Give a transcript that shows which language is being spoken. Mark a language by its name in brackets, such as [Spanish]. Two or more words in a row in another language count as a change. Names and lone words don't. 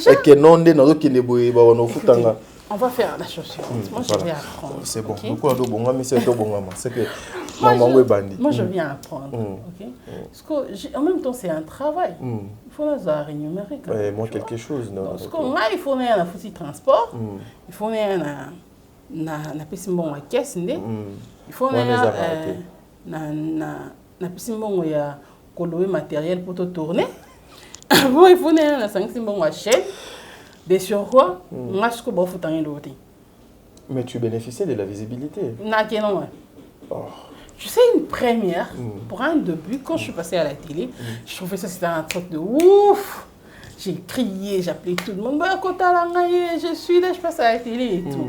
[French] On va faire la chose suivante. Moi, je voilà. vais apprendre. C'est bon. ok? Donc, on a c'est que Moi, maman est bandit. moi, je viens apprendre. ok? Parce que, en même temps, c'est un travail. Il faut nous rémunérer. quand Ouais, même, moi, tu quelque chose. Non, Parce que moi, il faut un foutu transport. Mm. Il faut [Lingala] na pesi mbongo ya caisse nde. [French] Il faut Ouais, les na appareils. [Lingala] na pesi mbongo ya kolowe [French] matériel pour te tourner. Bon, il faut na sangisi mbongo ya chaîne. De surcroît, moi je peux pas foutre rien d'autre. Mais tu bénéficiais de la visibilité. [Lingala] Na kenon. Ouais. [French] Oh. Tu sais, une première, pour un début, quand je suis passée à la télé, je trouvais ça c'était un truc de ouf. J'ai crié, j'appelais tout le monde. Bah, je suis là, je passe à la télé et tout.